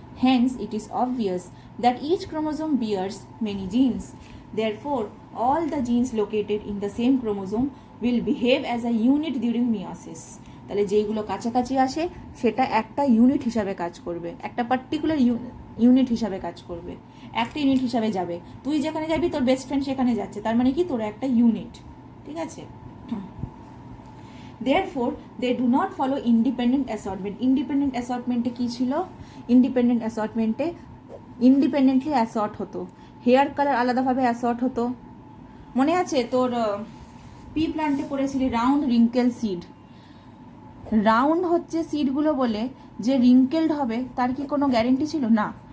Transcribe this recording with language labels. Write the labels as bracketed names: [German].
[English] Hence, it is obvious that each chromosome bears many genes. Therefore, all the genes located in the same chromosome will behave as a unit during meiosis. [Bangla] তাহলে যেইগুলো কাছাকাছি আসে সেটা একটা unit হিসাবে কাজ করবে, একটা পার্টিকুলার ইউনিট হিসাবে কাজ করবে, একটা ইউনিট হিসাবে যাবে। তুই যেখানে যাবি তোর বেস্ট ফ্রেন্ড সেখানে যাচ্ছে, তার মানে কি তোরা একটা ইউনিট। ঠিক আছে? [English] Therefore, they do not follow independent assortment. Independent assortment কি ছিল? Independent assortment independently assort হতো, hair colour আলাদাভাবে assort হতো। মনে আছে তোর পি প্ল্যান্টে পড়েছিলি রাউন্ড রিঙ্কেল সিড। রাউন্ড হচ্ছে সিডগুলো বলে যে রিঙ্কেলড হবে তার কি কোনো গ্যারেন্টি ছিল? না।